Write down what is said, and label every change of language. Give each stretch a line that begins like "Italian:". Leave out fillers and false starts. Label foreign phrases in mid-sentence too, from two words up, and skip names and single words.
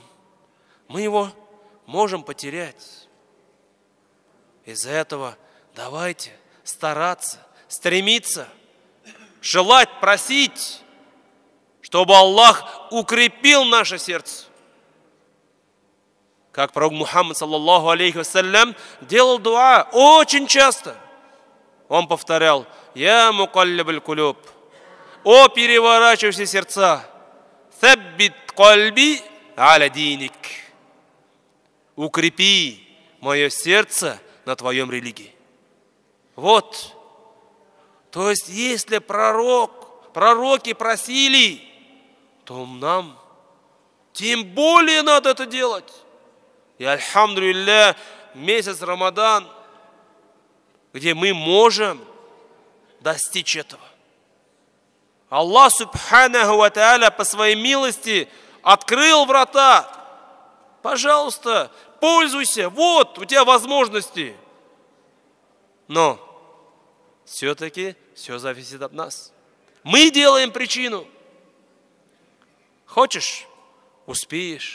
Russian: Мы его можем потерять. Из-за этого давайте стараться, стремиться, желать, просить, чтобы Аллах укрепил наше сердце. Как пророк Мухаммад,
Arabic: صلى الله عليه وسلم,
Russian: делал дуа очень часто. Он повторял:
Arabic: «يا مقلب القلوب»,
Russian: «О переворачивающие сердца,
Arabic: «ثبت قلبي على دينك»,
Russian: «Укрепи мое сердце на твоем религии». Вот. То есть, если пророки просили, то нам тем более надо это делать. И альхамдулилля, месяц Рамадан, где мы можем достичь этого. Аллах
Arabic: سبحانه وتعالى
Russian: по своей милости открыл врата. Пожалуйста, пользуйся, вот у тебя возможности. Но все-таки все зависит от нас. Мы делаем причину. Хочешь — успеешь.